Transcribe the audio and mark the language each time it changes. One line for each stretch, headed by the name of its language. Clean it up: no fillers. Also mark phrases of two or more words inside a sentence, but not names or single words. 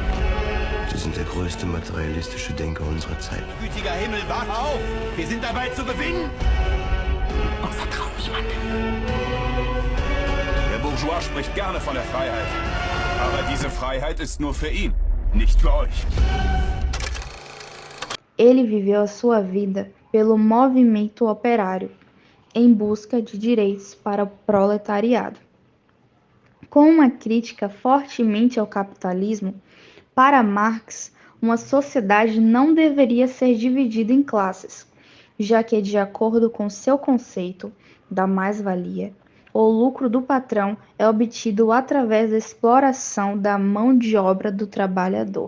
German: Sie sind der größte materialistische Denker unserer Zeit. Gütiger Himmel, wach auf! Wir sind dabei zu gewinnen! Und vertrau mich, Mann. Der Bourgeois spricht gerne von der Freiheit. Aber diese Freiheit ist nur für ihn, nicht für euch.
Portuguese: Ele viveu a sua vida pelo movimento operário, em busca de direitos para o proletariado. Com uma crítica fortemente ao capitalismo, para Marx, uma sociedade não deveria ser dividida em classes, já que, de acordo com seu conceito da mais-valia, o lucro do patrão é obtido através da exploração da mão de obra do trabalhador.